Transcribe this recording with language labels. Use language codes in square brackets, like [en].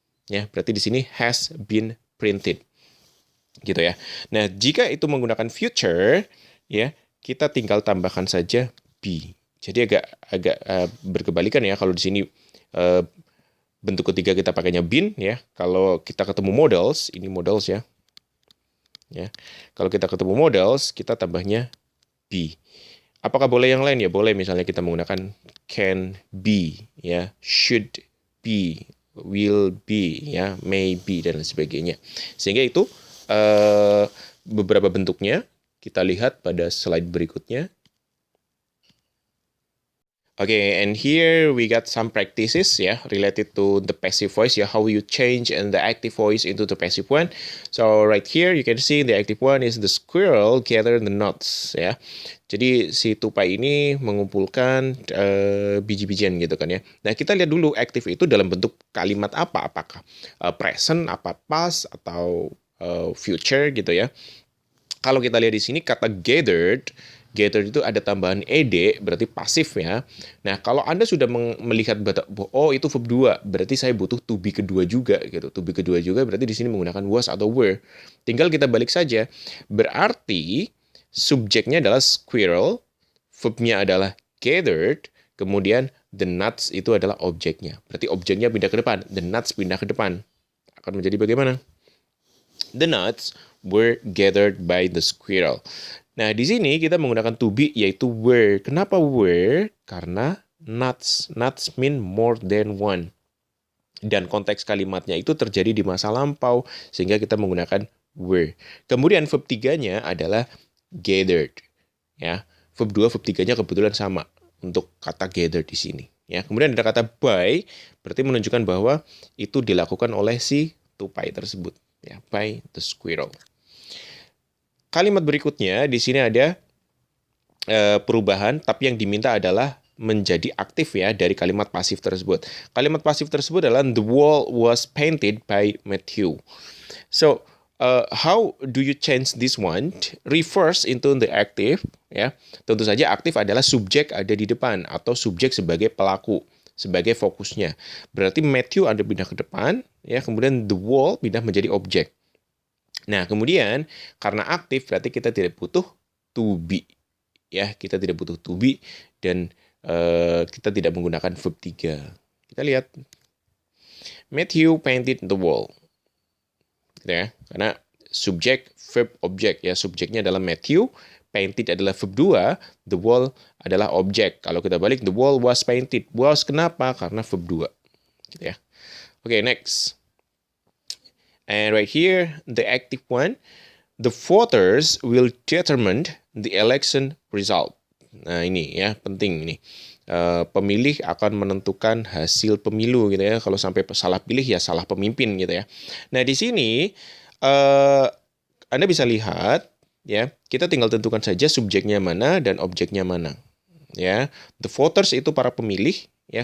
[id] Ya, berarti di sini [en] has been printed. [id] Gitu ya. Nah, jika itu menggunakan future ya, kita tinggal tambahkan saja be. Jadi agak berkebalikan ya, kalau di sini bentuk ketiga kita pakainya been ya. Kalau kita ketemu models, ini models ya. Ya. Kalau kita ketemu models, kita tambahnya be. Apakah boleh yang lain? Ya boleh, misalnya kita menggunakan can be ya, should be, will be ya, may be dan sebagainya. Sehingga itu beberapa bentuknya kita lihat pada slide berikutnya. [en] Okay, and here we got some practices related to the passive voice how you change and the active voice into the passive one. So right here you can see the active one is the squirrel gather the nuts ya. [id] Jadi si tupai ini mengumpulkan biji-bijian gitu kan ya. Nah, kita lihat dulu aktif itu dalam bentuk kalimat apa, apakah present, apa past atau future gitu ya. Kalau kita lihat di sini kata gathered itu ada tambahan ed, berarti pasif ya. Nah, kalau Anda sudah melihat oh itu verb 2, berarti saya butuh to be kedua juga gitu. To be kedua juga berarti di sini menggunakan was atau were. Tinggal kita balik saja. Berarti subjeknya adalah squirrel, verbnya adalah gathered, kemudian the nuts itu adalah objeknya. Berarti objeknya pindah ke depan, the nuts pindah ke depan. Akan menjadi bagaimana? [en] The nuts were gathered by the squirrel. [id] Nah, di sini kita menggunakan to be yaitu were. [en] Kenapa were? Karena nuts mean more than one. [id] dan konteks kalimatnya itu terjadi di masa lampau, sehingga kita menggunakan were. Kemudian verb 3-nya adalah gathered. Ya, verb 2, verb 3-nya kebetulan sama untuk kata gather di sini. Ya, kemudian ada kata by, berarti menunjukkan bahwa itu dilakukan oleh si tupai tersebut. Ya, [en] by the squirrel. [id] Kalimat berikutnya di sini ada perubahan, tapi yang diminta adalah menjadi aktif ya dari kalimat pasif tersebut. Kalimat pasif tersebut adalah [en] the wall was painted by Matthew. So, how do you change this one? Reverse into the active, ya. [id] Tentu saja aktif adalah subjek ada di depan atau subjek sebagai pelaku, sebagai fokusnya. Berarti Matthew ada pindah ke depan, ya. Kemudian the wall pindah menjadi objek. Nah, kemudian karena aktif berarti kita tidak butuh to be, ya. Kita tidak butuh to be dan kita tidak menggunakan verb 3. Kita lihat [en] Matthew painted the wall. [id] Gitu ya. Karena subjek, verb, objek ya. Subjeknya adalah Matthew, painted adalah verb 2, the wall adalah objek. Kalau kita balik, [en] the wall was painted. [id] Was kenapa? Karena verb 2. Gitu ya. Oke, next. [en] And right here, the active one, the voters will determine the election result. [id] Nah, ini ya, penting ini. Pemilih akan menentukan hasil pemilu gitu ya. Kalau sampai salah pilih ya salah pemimpin gitu ya. Nah, di sini Anda bisa lihat ya, kita tinggal tentukan saja subjeknya mana dan objeknya mana. Ya, the voters itu para pemilih ya.